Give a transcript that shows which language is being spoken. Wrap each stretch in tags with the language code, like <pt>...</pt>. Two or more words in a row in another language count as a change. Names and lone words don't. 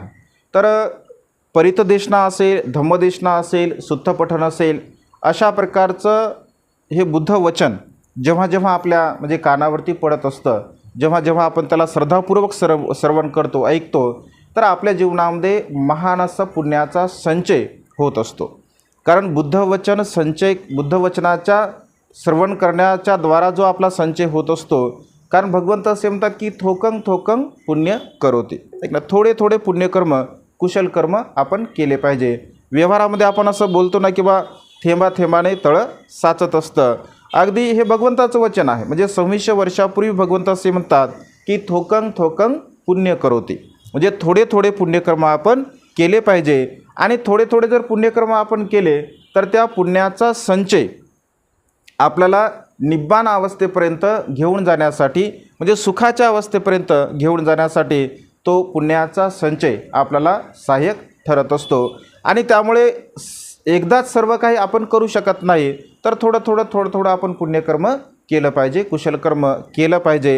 <mr>तर परितदेशना असेल, धम्मदेशना असेल, सुत्तपठण असेल, अशा प्रकारचं हे बुद्ध वचन जेव्हा जेव्हा आपल्या म्हणजे कानावरती पडत असतं, जेव्हा जेव्हा आपण त्याला श्रद्धापूर्वक श्रवण करतो, ऐकतो, तर आपल्या जीवनामध्ये महान असा पुण्याचा संचय होत असतो। कारण बुद्धवचन संचय, बुद्धवचनाच्या श्रवण करण्याच्या द्वारा जो आपला संचय होत असतो, कारण भगवंत असे म्हणतात की</mr> <pi>थोकं थोकं पुण्य करोति,</pi> <mr>एक ना, थोडे थोडे पुण्यकर्म कुशल कर्म आपण केले पाहिजे। व्यवहारामध्ये आपण असं बोलतो ना की बा थेंबा थेंबाने तळं साचत असतं, अगदी हे भगवंताचं वचन आहे। म्हणजे 2600 वर्षापूर्वी भगवंत असे म्हणतात की</mr> <pi>थोकं थोकं पुण्य करोति,</pi> <mr>म्हणजे थोडे थोडे पुण्यकर्म आपण केले पाहिजे आणि थोडे थोडे जर पुण्यकर्म आपण केले तर त्या पुण्याचा संचय आपल्याला निब्बाण अवस्थेपर्यंत घेऊन जाण्यासाठी, म्हणजे सुखाच्या अवस्थेपर्यंत घेऊन जाण्यासाठी तो पुण्याचा संचय आपल्याला सहाय्यक ठरत असतो आणि त्यामुळे एकदाच सर्व काही आपण करू शकत नाही, तर थोडं थोडं आपण पुण्यकर्म केलं पाहिजे, कुशलकर्म केलं पाहिजे।</mr>